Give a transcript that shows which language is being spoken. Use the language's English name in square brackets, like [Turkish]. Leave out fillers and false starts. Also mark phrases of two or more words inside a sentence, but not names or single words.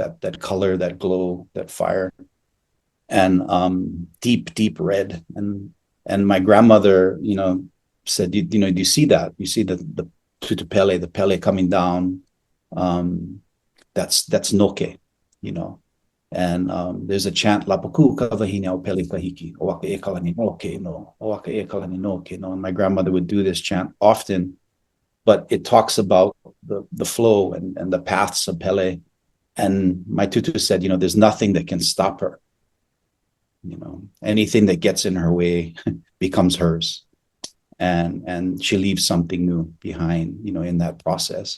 [English] That color, that glow, that fire, and deep red. And my grandmother, said, do you see that? You see the tutupele, the pele coming down. That's noke, And there's a chant, [Hawaiian] Lapaku kavahine au pele kahiki, oaka e kalani noke no, oaka e kalani noke no. [English] And my grandmother would do this chant often, but it talks about the flow and the paths of Pele. And my tutu said, there's nothing that can stop her. Anything that gets in her way becomes hers. And she leaves something new behind, in that process.